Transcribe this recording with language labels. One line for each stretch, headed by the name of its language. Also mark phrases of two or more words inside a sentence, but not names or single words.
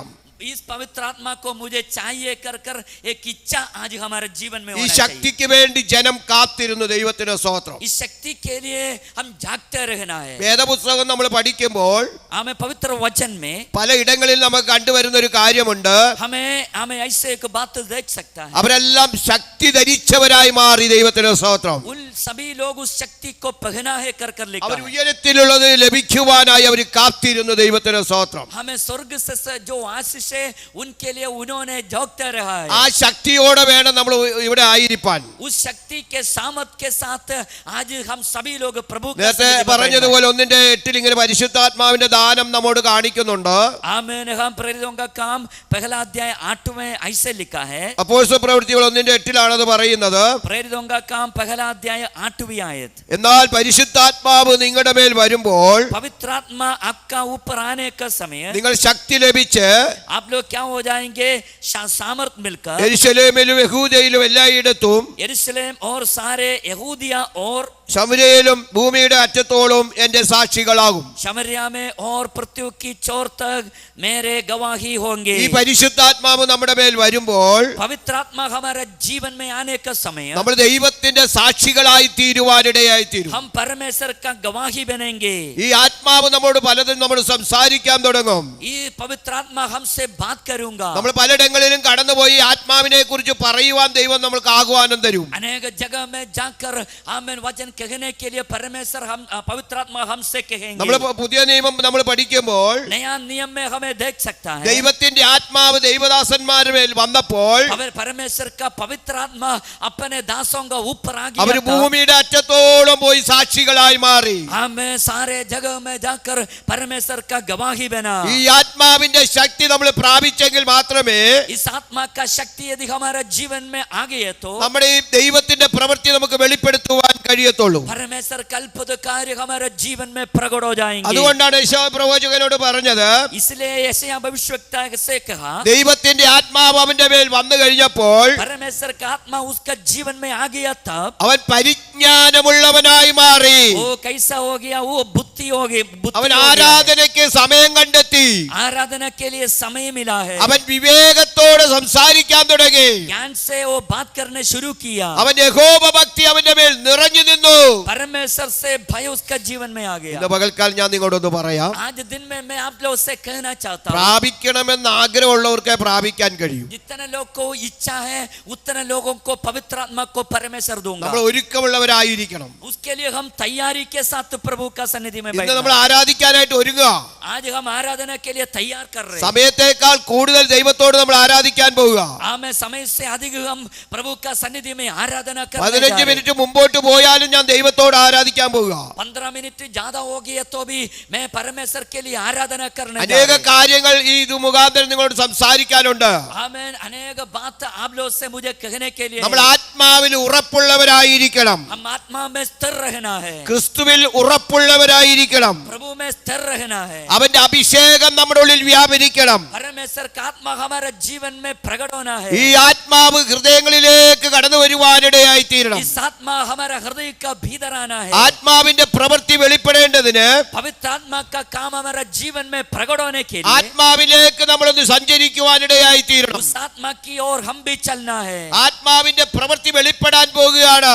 Hindi: इस पवित्र आत्मा को मुझे चाहिए कर एक इच्छा आज हमारे जीवन में
Malayalam: ഈ
Hindi: होना चाहिए।
Malayalam: ശക്തിക്ക് വേണ്ടി ജനം കാത്തിരുന്നു. ദൈവത്തിന് സ്തോത്രം.
Hindi: इस शक्ति के लिए हम जागते रहना है।
Malayalam: വേദപുസ്തകം നമ്മൾ പഠിക്കുമ്പോൾ
Hindi: हमें पवित्र वचन में
Malayalam: പലയിടങ്ങളിൽ നമുക്ക് കണ്ടുവരുന്ന ഒരു കാര്യമുണ്ട്.
Hindi: हमें ऐसे एक बात देख सकता है।
Malayalam: അവരെല്ലാം ശക്തി ധരിച്ചവരായി മാറി. ദൈവത്തിന് സ്തോത്രം.
Hindi: उन सभी लोग उस शक्ति को पहना है कर लिखा
Malayalam: അവർ
Hindi: है।
Malayalam: ഉയരത്തിലുള്ളത് ലഭിക്കുവാനായി അവർ കാത്തിരുന്നു. ദൈവത്തിന് സ്തോത്രം.
Hindi: हमें स्वर्ग से जो आशीष है उनके लिए उन्होंने जागते रहा है।
Malayalam: ആ ശക്തിയോടെ വേണം നമ്മൾ ഇവിടെ ആയിരിക്കാൻ.
Hindi: उस शक्ति के सामर्थ के साथ आज हम सभी लोग प्रभु के
Malayalam: നേരത്തെ
Hindi: सन्निधि में
Malayalam: പറഞ്ഞതുപോലെ 1:8 ഇങ്ങനെ പരിശുദ്ധാത്മാവിന്റെ ദാനം നമ്മോട് കാണിക്കുന്നുണ്ട്.
Hindi: आमेन। हम प्रेरितों का काम पहला अध्याय 8 में ऐसे लिखा है।
Malayalam: അപ്പോസ്തല പ്രവൃത്തികൾ 1:8 അത് പറയുന്നത്.
Hindi: प्रेरितों का काम पहला अध्याय 8वीं आयत।
Malayalam: എന്നാൽ പരിശുദ്ധാത്മാവ് നിങ്ങളുടെ മേൽ വരുമ്പോൾ
Hindi: पवित्र आत्मा आपका ऊपर आने का समय
Malayalam: നിങ്ങൾ ശക്തി ലഭിച്ച്
Hindi: आप लोग क्या हो जाएंगे? सामर्थ मिलकर
Malayalam: യെരൂശലേമിലും യഹൂദയിലും എല്ലായിടത്തും
Hindi: यरूशलेम और सारे यहूदिया और
Malayalam: ശമര്യയിലും ഭൂമിയുടെ അറ്റത്തോളം എന്റെ സാക്ഷികളാകും.
Hindi: शमरिया में और पृथ्वी की चोर तक मेरे गवाही होंगे।
Malayalam: ഈ പരിശുദ്ധാത്മാവ് നമ്മുടെ മേൽ വരുമ്പോൾ
Hindi: पवित्र आत्मा हमारे जीवन में आने का समय
Malayalam: നമ്മൾ ദൈവത്തിന്റെ സാക്ഷികളായി തീരുവാനിടയായി തീരും.
Hindi: हम परमेश्वर का गवाही बनेंगे।
Malayalam: ഈ ആത്മാവ് നമ്മോട് പലതും നമ്മൾ സംസാരിക്കാൻ തുടങ്ങും.
Hindi: ये पवित्र आत्मा हमसे बात करूंगा।
Malayalam: നമ്മൾ പലയിടങ്ങളിലും കടന്നുപോയി ആത്മാവിനെ കുറിച്ച് പറയുവാൻ ദൈവം നമ്മൾക്ക് ആഹ്വാനം തരും.
Hindi: अनेक जगह में जाकर आमेन वचन कहने के लिए परमेश्वर हम पवित्र आत्मा हमसे कहेंगे।
Malayalam: നമ്മൾ പുതിയ നിയമം നമ്മൾ പഠിക്കുമ്പോൾ
Hindi: नया नियम में हमें देख सकता है।
Malayalam: ദൈവത്തിന്റെ ആത്മാവ് ദൈവദാസന്മാരുടെ മേൽ വന്നപ്പോൾ
Hindi: परमेश्वर का पवित्र आत्मा अपने दासों का ऊपर आ
Malayalam: അവർ
Hindi: गया था।
Malayalam: ഭൂമിയുടെ അറ്റത്തോളം പോയി സാക്ഷികളായി മാറി.
Hindi: हमें सारे जगह में जाकर परमेश्वर का गवाही बना।
Malayalam: ഈ ആത്മാവിന്റെ ശക്തി നമ്മൾ പ്രാപിച്ചെങ്കിൽ മാത്രമേ
Hindi: इस आत्मा का शक्ति यदि हमारे जीवन में आ गई तो
Malayalam: നമ്മുടെ ഈ ദൈവത്തിന്റെ പ്രവൃത്തി നമുക്ക് വെളിപ്പെടുത്തുവാൻ കഴിയത്തുള്ളൂ.
Hindi: परमेश्वर का अद्भुत कार्य हमारे जीवन में प्रकट हो जाएंगे।
Malayalam: അതുകൊണ്ടാണ് യെശയ്യാ പ്രവാചകനോട് പറഞ്ഞത്,
Hindi: इसलिए यशायाह भविष्यवक्ता से कहा
Malayalam: ദൈവത്തിന്റെ ആത്മാവ് അവന്റെ മേൽ വന്നു കഴിഞ്ഞപ്പോൾ
Hindi: परमेश्वर का आत्मा उसका जीवन में आ गया तब
Malayalam: അവൻ പരിജ്ഞാനമുള്ളവനായി മാറി.
Hindi: वो कैसा हो गया? वो बुद्धि हो गई।
Malayalam: അവൻ ആരാധനയ്ക്ക് സമയം കണ്ടെത്തി.
Hindi: आराधना के लिए समय मिला है।
Malayalam: അവൻ വിവേകത്തോടെ സംസാരിക്കാൻ തുടങ്ങി.
Hindi: ज्ञान से वो बात करने शुरू किया।
Malayalam: അവൻ യഹോവ ഭക്തി അവന്റെ മേൽ നിറഞ്ഞു നിന്നു.
Hindi: परमेश्वर से भय उसका जीवन में आ गया।
Malayalam: ഇന്ന് പകൽക്കാലം ഞാൻ നിങ്ങളോടൊന്ന് പറയാം,
Hindi: आज दिन में मैं आप लोगों से कहना चाहता हूँ,
Malayalam: പ്രാപിക്കണമെന്ന് ആഗ്രഹമുള്ളവർക്ക് പ്രാപിക്കാൻ കഴിയും.
Hindi: जितने लोग को इच्छा है उतने लोगों को पवित्र आत्मा को परमेश्वर दूंगा।
Malayalam: നമ്മൾ ഒരുക്കമുള്ളവരായിരിക്കണം.
Hindi: उसके लिए हम तैयारी के साथ प्रभु का सन्निधि में
Malayalam: ഇന്ന് നമ്മൾ
Hindi: बैठना।
Malayalam: ആരാധിക്കാനായിട്ട് ഒരുങ്ങുക.
Hindi: आज हम आराधना के लिए तैयार कर रहे हैं।
Malayalam: സമയത്തേക്കാൾ കൂടുതൽ ദൈവത്തോട് നമ്മൾ ആരാധിക്കാൻ പോവുക.
Hindi: हमें समय से अधिक हम प्रभु का सन्निधि में आराधना करने
Malayalam: 15 മിനിറ്റ് മുമ്പോട്ട് പോയാലും ഞാൻ ദൈവത്തോട് ആരാധിക്കാൻ പോവുക.
Hindi: 15 मिनट ज्यादा हो गया तो भी मैं परमेश्वर के लिए आराधना करने जा
Malayalam: അനേക
Hindi: रहे हैं।
Malayalam: കാര്യങ്ങൾ ഈ ഇത് മുഖാന്തരം നിങ്ങളോട് സംസാരിക്കാനുണ്ട്.
Hindi: हमें अनेक बात आप लोग से मुझे कहने के लिए
Malayalam: നമ്മൾ ആത്മാവിൽ ഉറപ്പുള്ളവരായിരിക്കണം.
Hindi: हम आत्मा में स्थिर रहना है।
Malayalam: ക്രിസ്തുവിൽ ഉറപ്പുള്ളവരായിരിക്കണം.
Hindi: प्रभु में स्थिर रहना है।
Malayalam: അവന്റെ അഭിഷേകം നമ്മുടെ ഉള്ളിൽ വ്യാപരിക്കണം.
Hindi: परमेश्वर का आत्मा हमारे जीवन में प्रकट होना है।
Malayalam: ഈ ആത്മാവ് ഹൃദയങ്ങളിലേക്ക് കടന്നു വരുവാനിടയായി തീരണം.
Hindi: इस आत्मा हमारा हृदय का भीतर आना है।
Malayalam: ആത്മാവിന്റെ പ്രവൃത്തി വെളിപ്പെടേണ്ടതിന്
Hindi: पवित्र आत्मा का काम हमारा जीवन में प्रकट होने के लिए
Malayalam: ആത്മാവിലേക്ക് നമ്മളൊന്ന് സഞ്ചരിക്കുവാനിടയായി തീരണം.
Hindi: उस आत्मा की ओर हम भी चलना है।
Malayalam: ആത്മാവിന്റെ പ്രവൃത്തി വെളിപ്പെടാൻ പോകുകയാണ്.